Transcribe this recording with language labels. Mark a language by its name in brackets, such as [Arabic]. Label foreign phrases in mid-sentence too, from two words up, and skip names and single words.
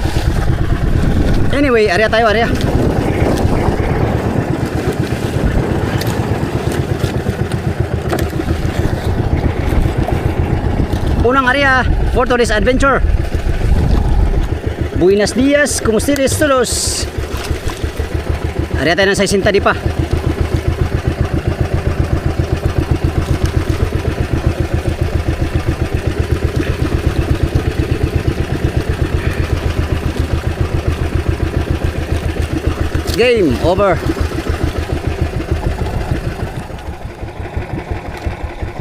[Filipino] Anyway, area tayo, area. [English] Unang area for today's adventure. [Spanish] Buenos dias, kumusta todos? [Filipino] Area tayo ng 60 di pa. [English] Game over.